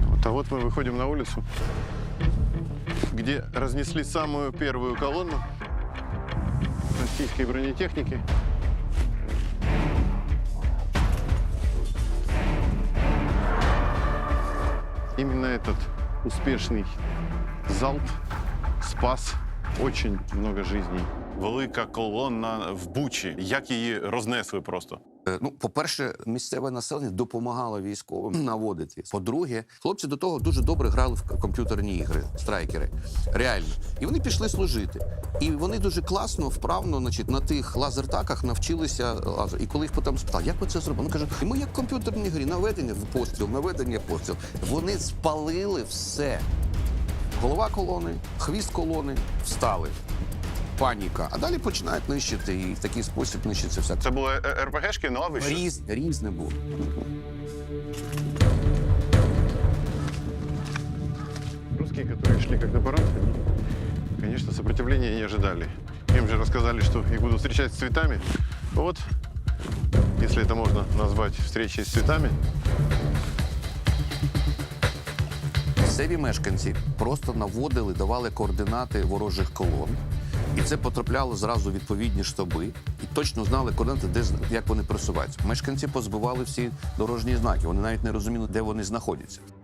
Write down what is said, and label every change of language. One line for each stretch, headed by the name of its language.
Russian: А вот мы выходим на улицу, где разнесли самую первую колонну российской бронетехники. Именно этот успешный залп спас очень много жизней.
Ukrainian: Велика колона в Бучі. Як її рознесли просто? Ну, по-перше, місцеве населення допомагало військовим наводити. По-друге, хлопці до того дуже добре грали в комп'ютерні ігри, страйкери. Реально. І вони пішли служити. І вони дуже класно, вправно, значить, на тих лазертаках навчилися лазер. І коли їх потім спитали, як ви це зробили? Вони кажуть, ми як в комп'ютерній грі, наведення в постріл, наведення постріл. Вони спалили все. Голова колони, хвіст колони, встали. Паніка. А далі починають нищити, і в такий спосіб нищиться все. Це були РПГшки на лавищі? Різне було.
Russian: Русские, которые шли как на парад, они, конечно, сопротивления не ожидали. Им же рассказали, что их будут встречать с цветами. Вот, если это можно назвать встречей с цветами.
Ukrainian: Місцеві мешканці просто наводили, давали координати ворожих колон. І це потрапляло зразу у відповідні штаби. І точно знали координати, де, як вони просуваються. Мешканці позбивали всі дорожні знаки. Вони навіть не розуміли, де вони знаходяться.